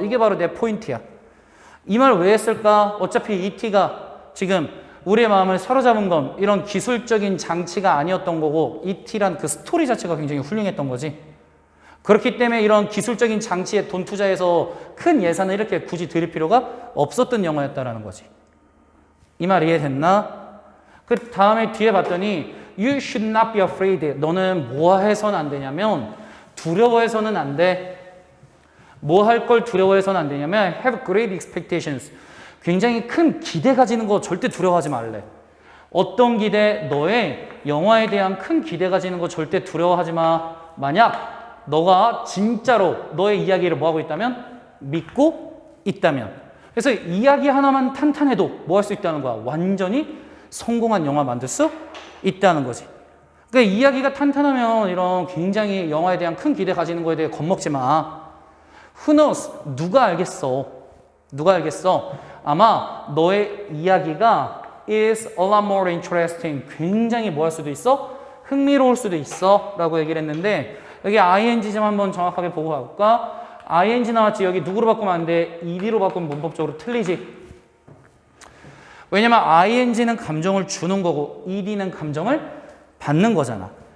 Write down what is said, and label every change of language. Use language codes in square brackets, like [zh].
[ko] 이게 바로 내 포인트야. 이 말 왜 했을까? 어차피 E.T.가 지금 우리의 마음을 사로잡은 건 이런 기술적인 장치가 아니었던 거고 E.T.란 그 스토리 자체가 굉장히 훌륭했던 거지. 그렇기 때문에 이런 기술적인 장치에 돈 투자해서 큰 예산을 이렇게 굳이 들일 필요가 없었던 영화였다라는 거지. 이 말 이해됐나? 그 다음에 뒤에 봤더니 [en] You should not be afraid. [ko] 너는 뭐 해서는 안 되냐면 두려워해서는 안 돼. 뭐 할 걸 두려워해서는 안 되냐면 [en] have great expectations. [ko] 굉장히 큰 기대 가지는 거 절대 두려워하지 말래. 어떤 기대? 너의 영화에 대한 큰 기대 가지는 거 절대 두려워하지 마. 만약 너가 진짜로 너의 이야기를 뭐 하고 있다면 믿고 있다면. 그래서 이야기 하나만 탄탄해도 뭐 할 수 있다는 거야? 완전히 성공한 영화 만들 수 있다는 거지. 그러니까 이야기가 탄탄하면 이런 굉장히 영화에 대한 큰 기대 가지는 거에 대해 겁먹지 마. [en] Who knows? [ko] 누가 알겠어? 누가 알겠어? 아마 너의 이야기가 [en] is a lot more interesting. [ko] 굉장히 뭐 할 수도 있어? 흥미로울 수도 있어. 라고 얘기를 했는데 여기 ing 좀 한번 정확하게 보고 가볼까? ing 나왔지. 여기 누구로 바꾸면 안 돼? ed로 바꾸면 문법적으로 틀리지. 왜냐면 ing는 감정을 주는 거고 ed는 감정을 받는 거잖아.